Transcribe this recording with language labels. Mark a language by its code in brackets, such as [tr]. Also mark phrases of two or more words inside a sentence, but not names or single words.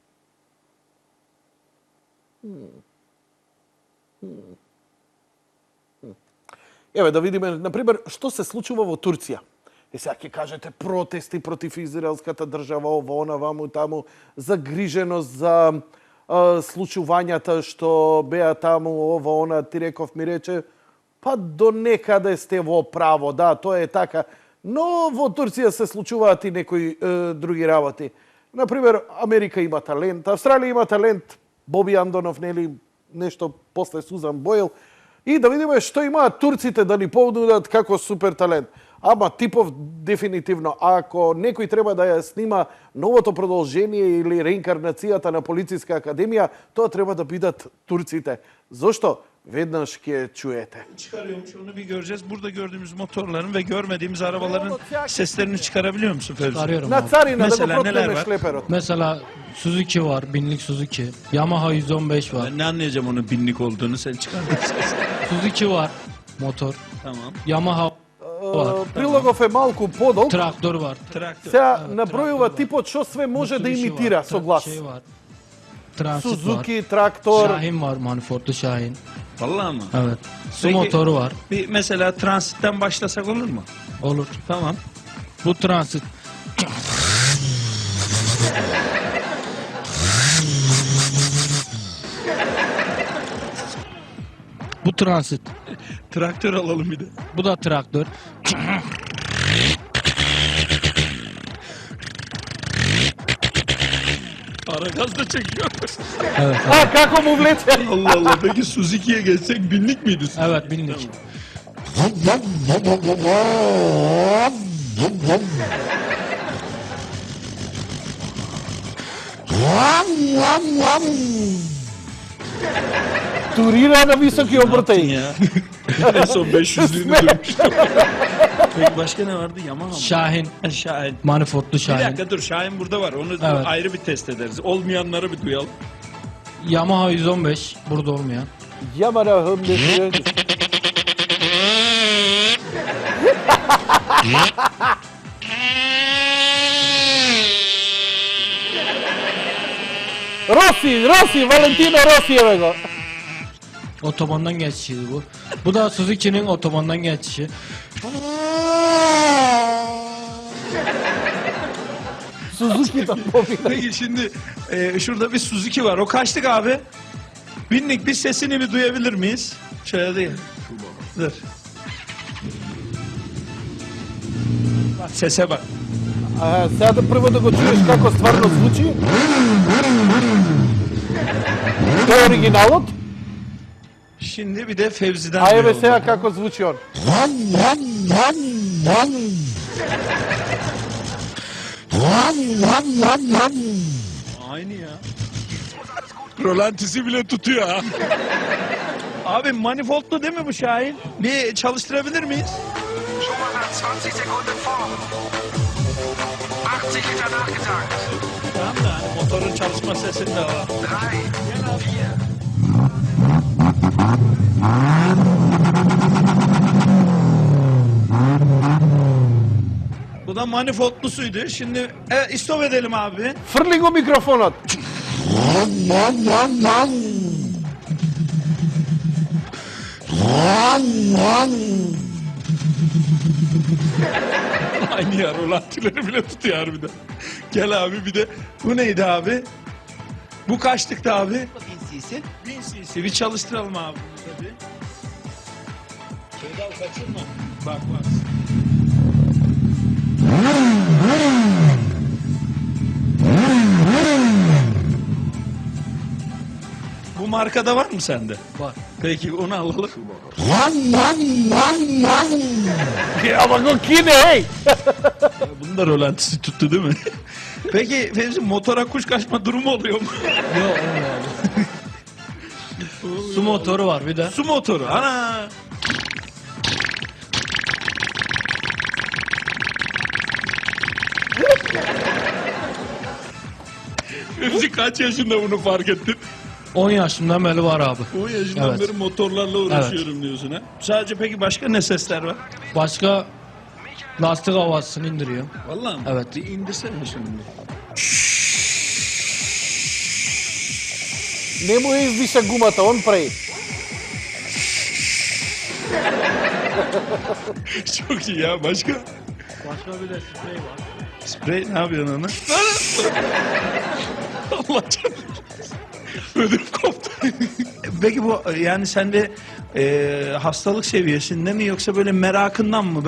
[mk] Еве да видиме, например, што се случува во Турција. И сега ќе кажете протести против израелската држава, ово, она, ваму, таму, загриженост за случувањата што беа таму, ово, она, ти реков, ми рече, Pa do nekada ste vo pravo, da, to je така. Но во Турција се случуваат и некои други работи. Например, Америка има талент, Австралија има талент, Боби Андонов, нели, нешто после Сузан Бойл. И да видиме што имаат турците да ни понудат како супер талент. Ама Типов дефинитивно, ако некој треба да ја снима новото продолжение или реинкарнацијата на Полициска академија, тоа треба да бидат турците. Зошто? Веднаш ќе чуете. [tr] Çıkarıyormuş, onu bir göreceğiz. Burada gördüğümüz motorların ve görmediğimiz arabaların seslerini çıkarabiliyor musun Fevzi? Çıkarıyorum [mk] На [tr] abi. [mk] царина да го [tr] Mesela neler [mk] проткнеме [tr] var? [mk] шлеперот. [tr] Mesela Suzuki var, binlik Suzuki. Yamaha 115 var. Ben ne anlayacağım onun binlik olduğunu, sen çıkar. Suzuki var, motor. Tamam. Yamaha var. [mk] Прилогов е малку подолг. [tr] Traktör var. Traktör. [mk] Сега набројува типот што све може да [tr] Mitsubishi [mk] имитира [tr] var, [mk] со глас. [tr] Şey var. Transit var. Suzuki, traktör. Şahin var, manifoldlu Şahin. Vallahi mı? Evet. Su Peki- motoru var. Bir mesela transitten başlasak olur mu? Olur. Tamam. Bu transit. Bu transit. Traktör alalım bir de. Bu da traktör. Ara gaz da çekiyor. Evet. [mk] А, како му влече? [tr] Allah Allah. Peki Suzuki'ye geçsek binlik miydi? Evet, binlik. [mk] Турира на високи обртаи. [tr] Ya. En son 500'lüğünü duymuştum. Peki başka ne vardı? Yamaha mı? Şahin. Şahin. Manifoldlu Bir Şahin. dakika dur, Şahin burada var. Onu Evet. ayrı bir test ederiz. Olmayanları bir duyalım. Yamaha 115. Burada olmayan. Ямара хмдеш. [mk] Роси, Валентино Роси еве го. [tr] Otobandan geçişiydi bu. Bu da Suzuki'nin otobandan geçişi. [mk] Сузукидан победа. [tr] Peki şimdi şurada bir Suzuki var. O kaçtık abi? Binlik, bir sesini bir duyabilir miyiz? Şöyle değil. Dur. Bak sese bak. [mk] Сега да прво да го чуеш како стварно звучи. Тоа е оригиналот, [tr] Şimdi bir de Fevzi'den [mk] а еве [tr] duyalım. [mk] сега како звучи он. [tr] Aynı ya. Rolantisi bile tutuyor ha. Abi manifoldlu değil mi bu Şahin? Bir çalıştırabilir miyiz? [de] Schon mal nach 20 Sekunden vor. 80 Liter nachgetankt. [tr] Tamam da hani motorun çalışma sesini de alalım. 3, 4. Bu da manifoldlusuydu. Şimdi istop edelim abi. [mk] Фрли го микрофонот. [tr] Aynı ya, rolantileri bile tutuyor harbiden. Gel abi bir de. Bu neydi abi? Bu kaçlıktı abi? 1000 cc. 1000 cc. Bir çalıştıralım abi. Tabii. Şeyden kaçırma. Bak bak. Bu markada var mı sende? Var. Peki onu alalım. [mk] Ама го кине, еј! [tr] Bunun da rolantisi tuttu değil mi? Peki Fevzi, motora kuş kaçma durumu oluyor mu? Yok olmuyor abi. Su motoru var bir de. Su motoru. Ana! Fevzi kaç yaşında bunu fark ettin? 10 yaşından beri var abi. 10 yaşından Evet. beri motorlarla uğraşıyorum diyorsun ha. Sadece peki başka ne sesler var? Başka lastik havasını indiriyor. Vallahi mi? Evet. Bir indirsene şimdi. [mk] Не му издиша гумата, он прави. [tr] Çok iyi ya. Başka? Başka bir de sprey var. Sprey ne yapıyorsun onu? Allah canım. Ödüm koptu. Peki bu yani sende Hastalık seviyesinde mi yoksa böyle merakından mı?